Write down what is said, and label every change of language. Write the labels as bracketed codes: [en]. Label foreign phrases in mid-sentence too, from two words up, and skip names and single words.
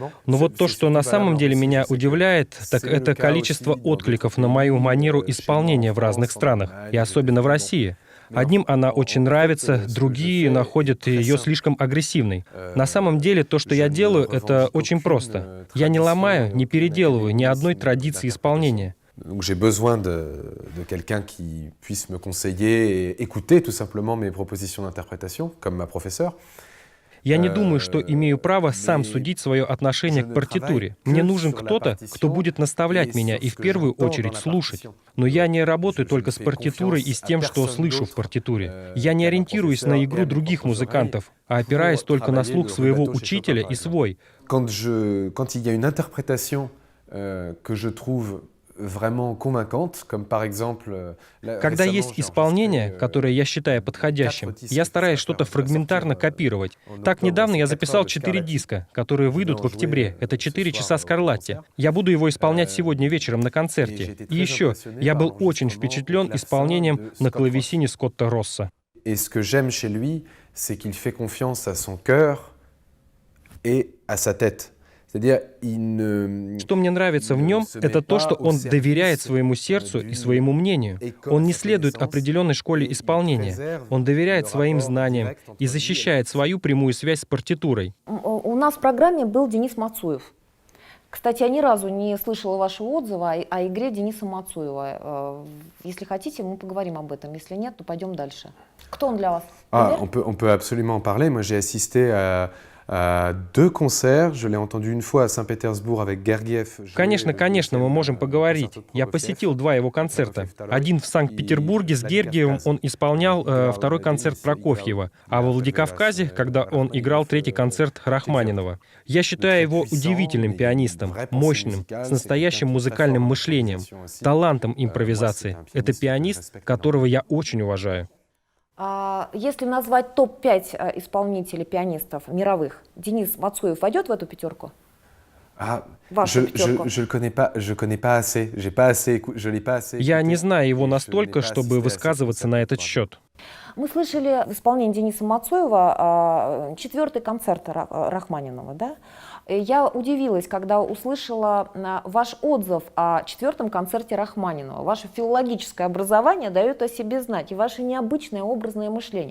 [ru] Но вот то, что на самом деле меня удивляет, так это количество откликов на мою манеру исполнения в разных странах, и особенно в России. Одним она очень нравится, другие находят ее слишком агрессивной. На самом деле, то, что я делаю, это очень просто. Я не ломаю, не переделываю ни одной традиции исполнения. [fr] Donc j'ai besoin de quelqu'un qui puisse me conseiller et écouter tout simplement mes propositions d'interprétation, comme ma professeure. [ru] Я не думаю, что имею право сам судить свое отношение к партитуре. Мне нужен кто-то, кто будет наставлять меня и в первую очередь слушать. Но я не работаю только с партитурой и с тем, что слышу в партитуре. Я не ориентируюсь на игру других музыкантов, а опираюсь только на слух своего учителя и свой. [fr] Quand il y a une interprétation que je trouve vraiment convaincantes, comme par exemple... [ru] Когда есть исполнение, которое я считаю подходящим, я стараюсь что-то фрагментарно копировать. Так, недавно я записал 4 диска, которые выйдут в октябре. Это 4 часа Скарлатти. Я буду его исполнять сегодня вечером на концерте. И еще, я был очень впечатлен исполнением на клавесине Скотта Росса. [fr] Et ce que j'aime chez lui, c'est qu'il fait confiance à son cœur et à sa tête. C'est-à-dire, il ne... [ru] Что мне нравится в нем, это то, что он доверяет своему сердцу и своему мнению. Он не следует определенной школе исполнения. Он доверяет своим знаниям и защищает свою прямую связь с партитурой. У нас в программе был Денис Мацуев. Кстати, я ни разу не слышала вашего отзыва о игре Дениса Мацуева. Если хотите, мы поговорим об этом. Если нет, то пойдем дальше. Кто он для вас? [fr] On peut absolument en parler. Moi, j'ai assisté à 2 concerts. Je l'ai entendu une fois à Saint-Pétersbourg avec Gergiev. [ru] Конечно, мы можем поговорить. Я посетил 2 его концерта. Один в Санкт-Петербурге с Гергиевым он исполнял 2-й концерт Прокофьева, а во Владикавказе, когда он играл 3-й концерт Рахманинова. Я считаю его удивительным пианистом, мощным, с настоящим музыкальным мышлением, талантом импровизации. Это пианист, которого я очень уважаю. Если назвать топ-5 исполнителей, пианистов мировых, Денис Мацуев войдет в эту пятерку? [fr] Je connais pas assez. Je l'ai pas assez. [ru] Я не знаю его настолько, чтобы высказываться на этот счет. Мы слышали в исполнении Дениса Мацуева 4-й концерт Рахманинова, да? Я удивилась, когда услышала ваш отзыв о 4-м концерте Рахманинова. Ваше филологическое образование дает о себе знать, и ваше необычное образное мышление.